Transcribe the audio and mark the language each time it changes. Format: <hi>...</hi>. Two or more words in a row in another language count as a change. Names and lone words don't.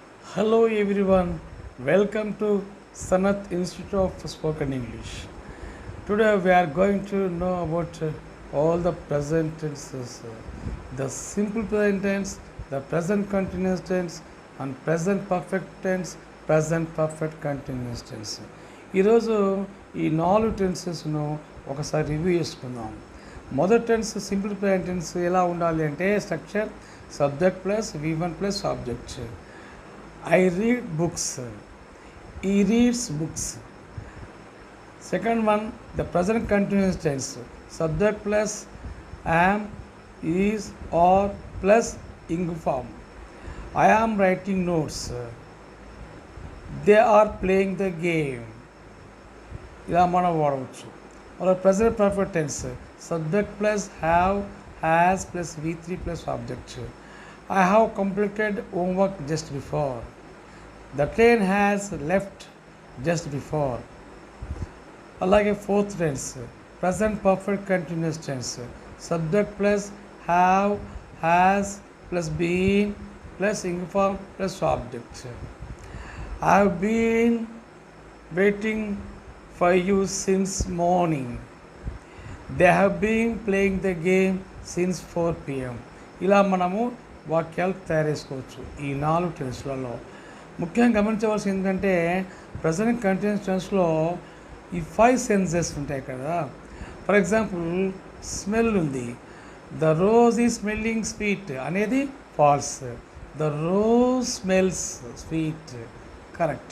<en>Hello everyone, welcome to Sanath Institute of Spoken English. Today we are going to know about all the present tenses, the simple present tense, the present continuous tense, and present perfect tense, present perfect continuous tense.</en> <te>ఈరోజు ఈ 4 టెన్సెస్ను ఒకసారి రివ్యూ చేసుకుందాం.</te> <en>మొదటి tense simple present tense</en> <te>ఎలా ఉండాలి అంటే</te> <en>structure subject plus V1 plus object. I read books. He reads books. Second one, the present continuous tense. Subject plus am, is, or plus ing form. I am writing notes. They are playing the game.</en> <te>ఇలా మనం వాడవచ్చు. అలా</te> <en>present perfect tense. Subject plus have, has plus V3 plus object. I have completed homework just before. The train has left just before. అలాగే fourth tense, present perfect continuous tense. Subject plus have, has plus been plus ing form plus object. I have been waiting for you since morning. They have been playing the game since 4 p.m.</en> <te>ఇలా మనము వాక్యాలు తయారు చేసుకోవచ్చు ఈ 4 టెన్స్లలో. ముఖ్యంగా గమనించవలసింది ఏంటంటే</te> <en>present continuous</en> <te>టెన్స్లో ఈ 5 సెన్సెస్ ఉంటాయి కదా.</te> <en>for example smell ఉంది, the rose is smelling sweet అనేది false, the rose smells sweet correct.</en>